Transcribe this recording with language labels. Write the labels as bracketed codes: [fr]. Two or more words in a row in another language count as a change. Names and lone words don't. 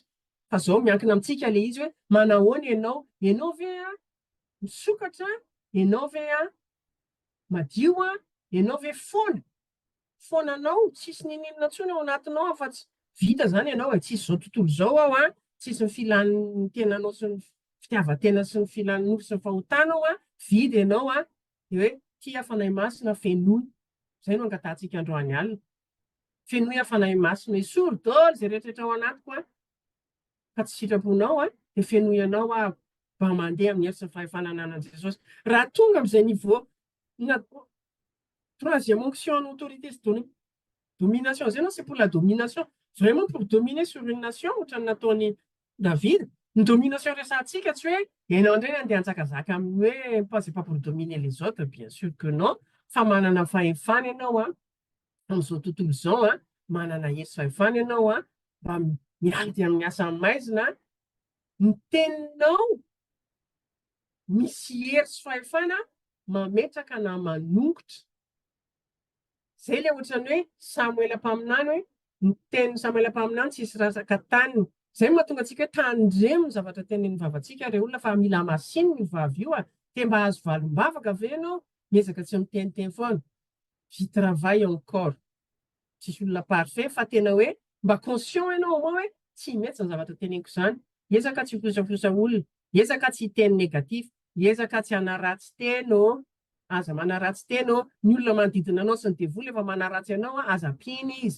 [mg] Fa izao miankina amintsika ilay izy hoe manahoana ianao ve misokatra, ianao ve madio, ianao ve foananao, tsisy ninina intsony ao anatinao fa tsy vita zany ianao tsisy izao tontolo izao ao tsisy ny filan'ny tenanao sy ny fitiavan-tena sy ny filan'ny sy ny fahotanao vida ianao dia hoe tia fanahy masina fenoy. Izay no angatantsika androany alina. Fenoy fanahy masina esory daholo izay rehetrarehetra ao anatiko ka tsy sitraponao dia fenoy ianao mba mandeha amin'ny hery sy ny fahefanana anan'i Jesosy. Raha tonga amin'izay [fr] niveau troisième onction en autorité sy domination zay non c'est pour la domination, vraiment pour dominer sur une nation [mg] ohatran'ny nataony [fr] David. [mg] Ny domination resantsika tsy hoe ianao indray andeha hanjakazaka amin'ny hoe [fr] c'est pas pour dominer les autres, bien sûr que non, [mg] fa manana fahefana ianao amin'izao tontolo izao manana hery sy fahefana ianao mba miady amin'ny asa maizina, ny teninao misy hery sy fahefana mametraka na manongotra. Zay ilay ohatrany hoe Samuel ampaminany hoe ny tenin'ny Samuel ampaminany tsisy rasaka taniny. Zay mahatonga antsika hoe tandremo ny zavatra tenin'ny vavantsika ireo olona fa mila masiny ny vavy io te mba hazo valombavaka ve ianao miezaka tsy miteniteny foana. [fr] J'y travaille encore. [mg] Tsisy olona parfait fa tena hoe mba conscient ianao hoe tsy mety ny zavatra teneniko izany. Ezaka tsy hiposaposa olona, ezaka tsy hiteny negatif, ezaka tsy hanaratsy teno. Aza manaratsy teno, ny olona manodidina anao sy ny devoly efa manaratsy anao aza piny izy.